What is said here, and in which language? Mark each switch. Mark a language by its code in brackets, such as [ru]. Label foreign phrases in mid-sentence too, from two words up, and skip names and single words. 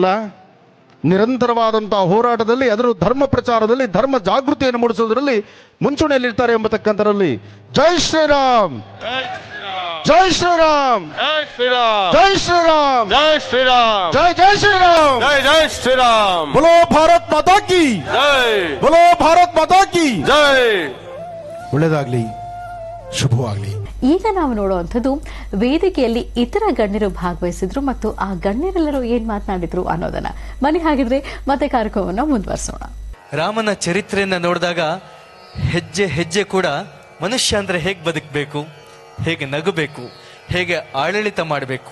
[kn] ನಿರಂತರವಾದಂತಹ ಹೋರಾಟದಲ್ಲಿ, ಅದರ ಧರ್ಮ ಪ್ರಚಾರದಲ್ಲಿ, ಧರ್ಮ ಜಾಗೃತಿಯನ್ನು ಮೂಡಿಸುವುದರಲ್ಲಿ ಮುಂಚೂಣಿಯಲ್ಲಿರ್ತಾರೆ ಎಂಬತಕ್ಕಂಥರಲ್ಲಿ ಜೈ ಶ್ರೀರಾಮ್, ಜೈ ಶ್ರೀರಾಮ್, ಜೈ ಶ್ರೀರಾಮ್, ಜೈ ಶ್ರೀರಾಮ್, ಜೈ ಶ್ರೀರಾಮ್, ಜೈ ಜೈ ಶ್ರೀರಾಮ್, ಜೈ ಜೈ ಶ್ರೀರಾಮ್, [hi] बोलो भारत माता की [kn] ಜೈ, [hi] बोलो भारत माता की [kn] ಜೈ. ಒಳ್ಳೆಯದಾಗ್ಲಿ, ಶುಭವಾಗ್ಲಿ. ಈಗ ನಾವು ನೋಡುವಂಥದ್ದು ವೇದಿಕೆಯಲ್ಲಿ ಇತರ ಗಣ್ಯರು ಭಾಗವಹಿಸಿದ್ರು ಮತ್ತು ಆ ಗಣ್ಯರೆಲ್ಲರೂ ಏನ್ ಮಾತನಾಡಿದ್ರು ಅನ್ನೋದನ್ನ. ಬನ್ನಿ ಹಾಗಿದ್ರೆ ಮತ್ತೆ ಕಾರ್ಯಕ್ರಮವನ್ನು ಮುಂದುವರಿಸೋಣ. ರಾಮನ ಚರಿತ್ರೆಯನ್ನ ನೋಡಿದಾಗ ಹೆಜ್ಜೆ ಹೆಜ್ಜೆ ಕೂಡ ಮನುಷ್ಯ ಅಂದ್ರೆ ಹೇಗೆ ಬದುಕಬೇಕು, ಹೇಗೆ ನಗಬೇಕು, ಹೇಗೆ ಆಡಳಿತ ಮಾಡಬೇಕು.